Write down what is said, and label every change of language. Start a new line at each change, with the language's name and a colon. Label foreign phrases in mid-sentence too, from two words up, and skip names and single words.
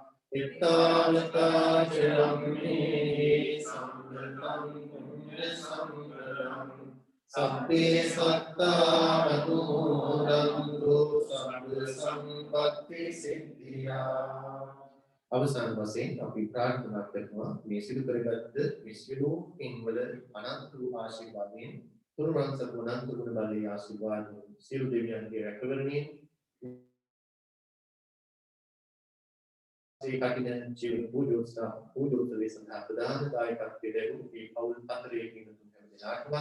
Pali: ඉත්තාවතාචරම්මේ සම්පතං පුඤ්ඤ සම්පතං සබ්බේ සත්තා අනුමෝදන්තු සබ්බ සම්පත්ති සිද්ධියා.
Sinhala: අවසාන වශයෙන් අපි ප්‍රාර්ථනා කරනවා මේ සිදු කරගත් මේ සියලු පින්වල අනන්ත වූ ආශිර්වාදයෙන් තුරුවන් සතුනන්ත ගුණ බලයේ ආශිර්වාදයෙන් සියලු දෙවියන්ගේ රැකවරණයෙන් ඒ කටින ජීවන පූජෝත්සවයේ සඳහා ප්‍රධාන දායකත්වයේ ලැබූ මේ පවුල් අතරේ ඉන්න තුන් දෙනාටමත්